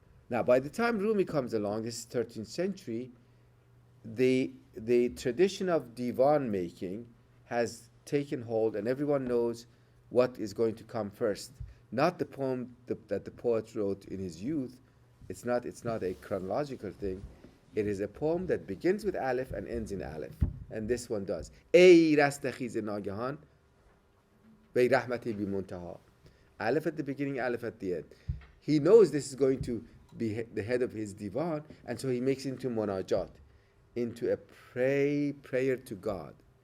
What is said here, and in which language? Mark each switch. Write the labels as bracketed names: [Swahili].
[English] Now, by the time Rumi comes along, this is 13th century, the tradition of divan making has taken hold, and everyone knows what is going to come first. Not the poem that the poet wrote in his youth. It's not a chronological thing. It is a poem that begins with Aleph and ends in Aleph. And this one does. [Persian] ای رستخیز ناگهان وی رحمتی بی منتها. [English] Aleph at the beginning, Aleph at the end. He knows this is going to be the head of his divan, and so he makes it into munajat, into a prayer to God.